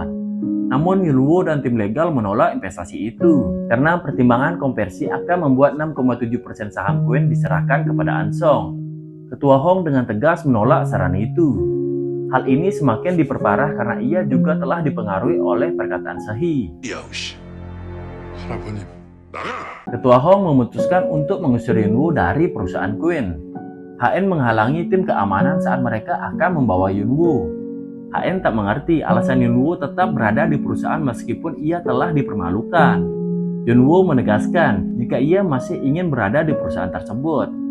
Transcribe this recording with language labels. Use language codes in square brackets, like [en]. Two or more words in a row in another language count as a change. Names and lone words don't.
[id] Namun Yunwoo dan tim legal menolak investasi itu karena pertimbangan konversi akan membuat 6,7% saham Queen diserahkan kepada Eun-sung. Ketua Hong dengan tegas menolak saran itu. Hal ini semakin diperparah karena ia juga telah dipengaruhi oleh perkataan Se-hee. [ko] 야우씨, 할아버님, 나가! [id] Ketua Hong memutuskan untuk mengusir Yunwoo dari perusahaan Queen. HN menghalangi tim keamanan saat mereka akan membawa Yunwoo. HN tak mengerti alasan Yunwoo tetap berada di perusahaan meskipun ia telah dipermalukan. Yunwoo menegaskan jika ia masih ingin berada di perusahaan tersebut.